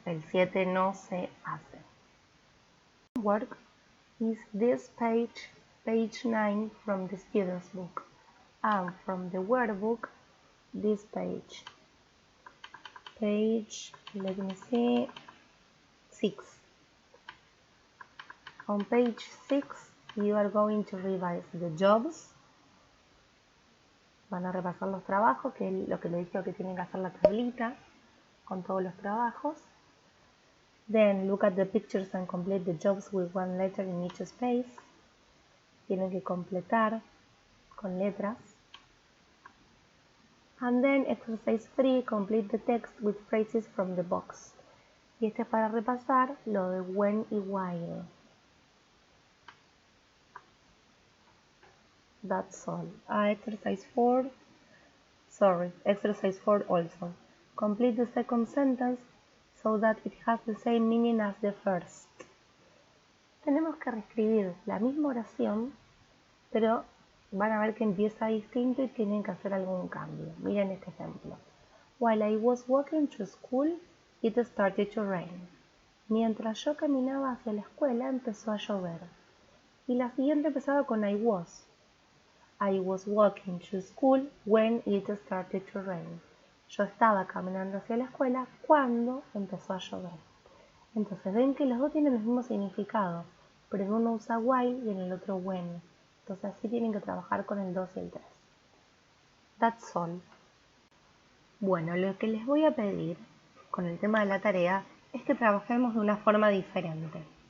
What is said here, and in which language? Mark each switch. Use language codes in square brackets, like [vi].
[es] El 7 no se hace. [en] Homework is this page 9 from the student's book. And from the workbook, this page, let me see, 6. On page 6, you are going to revise the jobs. [es] Van a repasar los trabajos, que es lo que les dije que tienen que hacer la tablita con todos los trabajos. [en] Then look at the pictures and complete the jobs with one letter in each space. [es] Tienen que completar con letras. [en] And then exercise 3, complete the text with phrases from the box. [es] Y este es para repasar lo de when y while. [en] That's all. Exercise 4 also. Complete the second sentence so that it has the same meaning as the first. [es] Tenemos que reescribir la misma oración, pero van a ver que empieza distinto y tienen que hacer algún cambio. Miren este ejemplo. [en] While I was walking to school, it started to rain. [es] Mientras yo caminaba hacia la escuela, empezó a llover. Y la siguiente empezaba con I was. [en] I was walking to school when it started to rain. [es] Yo estaba caminando hacia la escuela cuando empezó a llover. Entonces ven que los dos tienen el mismo significado, pero en uno usa while y en el otro when. Entonces así tienen que trabajar con el 2 y el 3. [en] That's all. [es] Bueno, lo que les voy a pedir con el tema de la tarea es que trabajemos de una forma diferente.